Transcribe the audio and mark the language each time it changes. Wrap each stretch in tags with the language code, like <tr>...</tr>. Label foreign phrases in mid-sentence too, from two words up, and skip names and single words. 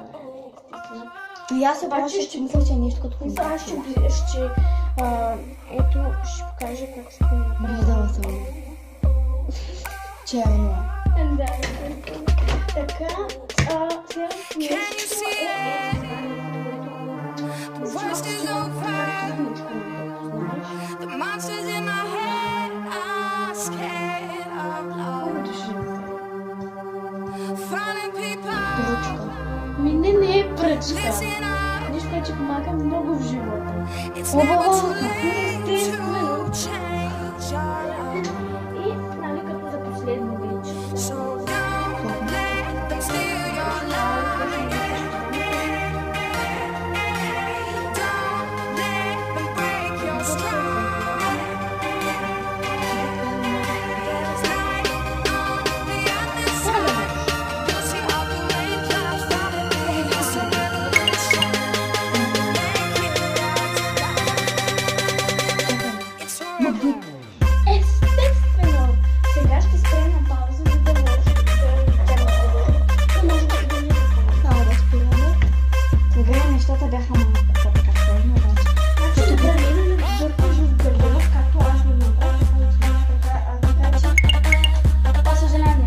<bg>И аз се плаша, че мисля, че е нещо като Аз ще ето, ще покажа как се прави. Виждала съм. Черно. Да, така, следващото нещо</bg> <en>The worst is over. The monsters in my head are scared of love. Finding people.</en> <bg>Поръчка. Не е пръчка.</bg> <en>Listen up.</en> <bg>Нещо, което помага много в живота.</bg> <en>It's never too</en> <bg>Естествено.</bg> <en>late to change your life.</en> <bg>И, нали, като за последно вече.</bg> <en>So don't let them steal your light. Don't let them break your stride. There's light on the other side. You'll see all the rain clouds falling. It's a revolution. It's a revolution.</en> <bg>Естествено. Сега ще спрем на пауза, за да може да може да ни Само да спираме. Сега нещата бяха малко така сложни, обаче. Значи, да не бъркаш в гърдена, както аз го направих, така че съжаление.</bg>